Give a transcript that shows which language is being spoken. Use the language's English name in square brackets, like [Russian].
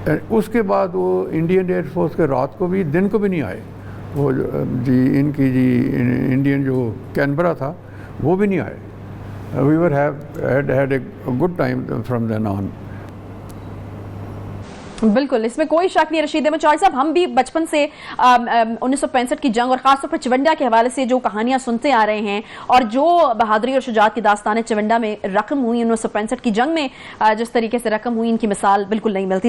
[Urdu] اس کے بعد وہ انڈین ایئر فورس کے رات کو بھی دن کو بھی نہیں آئے. وہ ان کی انڈین جو کینبرا تھا وہ بھی نہیں آئے. [English] We had a good time from then on. [Urdu] بالکل اس میں کوئی شک نہیں. رشید احمد چوہدری صاحب, ہم بھی بچپن سے 1965 کی جنگ اور خاص طور پر چونڈا کے حوالے سے جو کہانیاں سنتے آ رہے ہیں اور جو بہادری اور شجاعت کی داستانیں چونڈا میں رقم ہوئی, 1965 کی جنگ میں جس طریقے سے رقم ہوئی, ان کی مثال بالکل نہیں ملتی.